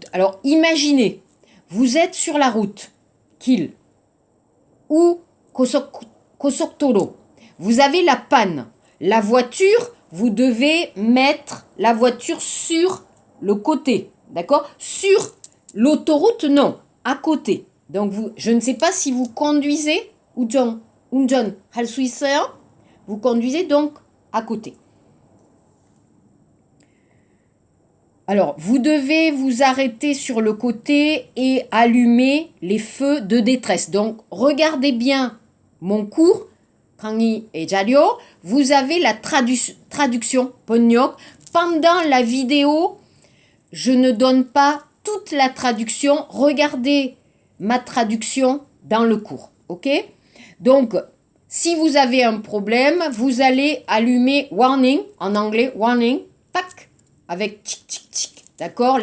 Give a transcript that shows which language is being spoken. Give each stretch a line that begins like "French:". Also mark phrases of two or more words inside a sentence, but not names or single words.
French: Alors imaginez, vous êtes sur la route, 길 ou 고속도로. Vous avez la panne. La voiture, vous devez mettre la voiture sur le côté, d'accord? Sur l'autoroute, non, à côté. Donc je ne sais pas si vous conduisez
Korean: 운전할 수 있어요?
French: Vous conduisez donc à côté. Alors, vous devez vous arrêter sur le côté et allumer les feux de détresse. Donc, regardez bien mon cours,
Korean: 강의 자료.
French: Vous avez la traduction, 번역. Pendant la vidéo, je ne donne pas toute la traduction. Regardez ma traduction dans le cours, ok? Donc, si vous avez un problème, vous allez allumer warning, en anglais, warning, tac, avec tic, tic, tic, d'accord?